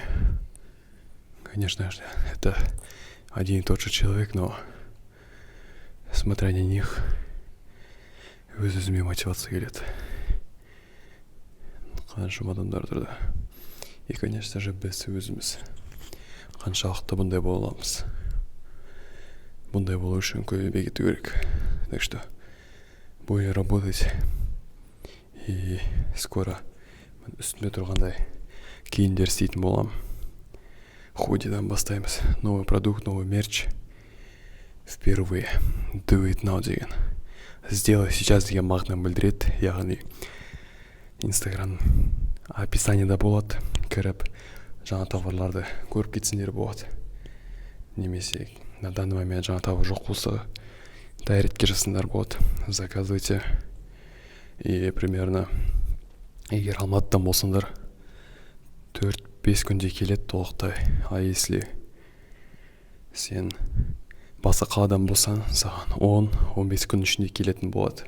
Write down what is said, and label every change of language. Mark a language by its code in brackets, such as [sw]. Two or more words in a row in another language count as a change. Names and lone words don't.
[ru] Конечно же, это один и тот же человек, но смотря на них, [kk] өзіме мотивация келеді. Қаншама адамдар тұрды. [ru] И, конечно же, [kk] біз өзіміз қаншалықты бұндай бола аламыз. Бұндай болу үшін көп еңбек ету керек. [ru] Так что будем работать. И скоро [kk] үстінде тұрғандай киімдер істейтін болам. Ходидан бастаймыз. [ru] Новый продукт, новый мерч. Впервые. [en] Do it now деген. [ru] Сделай сейчас [kk] деген мағынаны білдіреді. Яғни Инстаграм описаниеда болады. Кіріп жаңа товарларды көріп кетсеңдер болады. Немесе [ru] на данный момент [kk] жаңа товар жоқ болса дайретке жасыңдар болады. [ru] Заказывайте. И примерно [kk] егер Алматыдан болсаңдар 4-5 күнде келеді толықтай. [ru] А если [kk] сен басқа қаладан болсаң, саған 10-15 күн ішінде келетін болады.